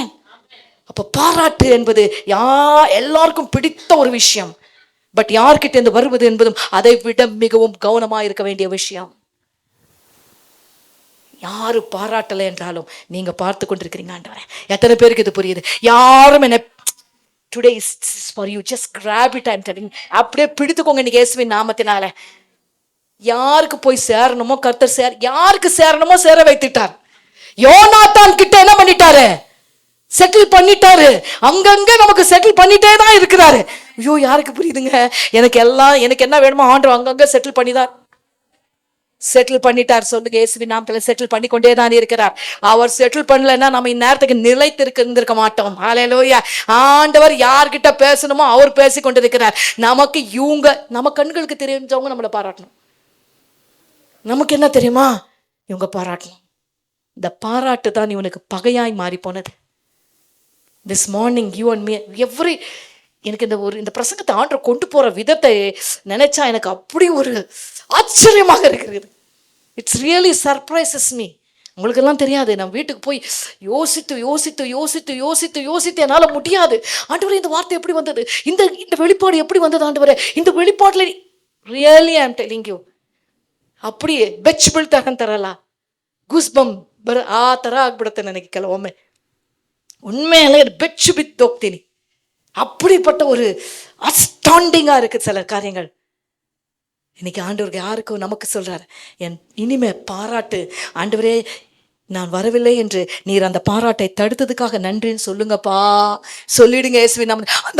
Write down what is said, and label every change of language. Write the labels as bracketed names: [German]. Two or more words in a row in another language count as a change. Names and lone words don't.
[Tamil] அப்போ பாராட்டு என்பது எல்லாருக்கும் பிடித்த ஒரு விஷயம். பட் யார்கிட்ட இருந்து வருவது என்பதும் அதை விட மிகவும் கவனமாக இருக்க வேண்டிய விஷயம். யாரு பாராட்டலை என்றாலும் நீங்க பார்த்து கொண்டிருக்கிறீங்க ஆண்டவரே. எத்தனை பேருக்கு இது புரியுது? யாரும் என்ன [English] today is for you, just grab it. I'm telling, [Tamil] அப்படியே பிடித்துக்கோங்க இன்னைக்கு இயேசுவின் நாமத்தினால. யாருக்கு போய் சேரணுமோ கர்த்தர் யாருக்கு சேரணுமோ சேர வைத்துட்டார். யோனாத்தான் கிட்ட என்ன பண்ணிட்டாரு? செட்டில் பண்ணிட்டாரு. அங்கங்க நமக்கு செட்டில் பண்ணிட்டே தான் இருக்கிறாரு. ஐயோ, யாருக்கு புரியுதுங்க? எனக்கு என்ன வேணுமோ ஆண்டவர் அங்கங்க செட்டில் பண்ணிதான் செட்டில் பண்ணிட்டார். சொல்லுங்க, இயேசுவின் நாமத்துல செட்டில் பண்ணி கொண்டே தான் இருக்கிறார். அவர் செட்டில் பண்ணலன்னா நம்ம இந்நேரத்துக்கு நிலைத்து இருந்திருக்க மாட்டோம். ஹல்லேலூயா. ஆண்டவர் யார்கிட்ட பேசணுமோ அவர் பேசி கொண்டிருக்கிறார். நமக்கு நம்ம கண்களுக்கு தெரிஞ்சவங்க நம்மளை பாராட்டணும். நமக்கு என்ன தெரியுமா? இவங்க பாராட்டணும். இந்த பாராட்டு தான் இவனுக்கு பகையாய் மாறி போனது. [English] this morning you and me [Tamil] எனக்கு இந்த பிரசங்கத்தை ஆண்டவர் கொண்டு போற விதத்தை நினைச்சா எனக்கு அப்படி ஒரு ஆச்சரியமாக இருக்கிறது. [English] it's really surprises me. [Tamil] உங்களுக்கெல்லாம் தெரியாது, நான் வீட்டுக்கு போய் யோசித்து என்னால் முடியாது. ஆண்டவரே, இந்த வார்த்தை எப்படி வந்தது? இந்த வெளிப்பாடு எப்படி வந்தது ஆண்டவரே? இந்த வெளிப்பாட்டுல [English] really I am telling you, [Kannada] அப்படியே ಬೆಚ್ಚ ಬೀಳ್ತಾರೆ ಅಂತಾರಲ್ಲ, [English] goose bump [Kannada] ಆ ಥರ ಆಗ್ಬಿಡುತ್ತೆ ನನಗೆ ಕೆಲವೊಮ್ಮೆ. உண்மையிலே ಬೆಚ್ಚು ಬಿದ್ದು ಹೋಗ್ತೀನಿ. [Tamil] அப்படிப்பட்ட ஒரு அஸ்டாண்டிங்கா இருக்கு சில காரியங்கள். இன்னைக்கு ஆண்டவருக்கு யாருக்கும் நமக்கு சொல்றாரு, இனிமே பாராட்டு. ஆண்டவரே, நான் வரவில்லை என்று நீர் அந்த பாராட்டை தடுத்ததுக்காக நன்றின்னு சொல்லுங்கப்பா. சொல்லிடுங்க இயேசுவின் நாமத்தில்.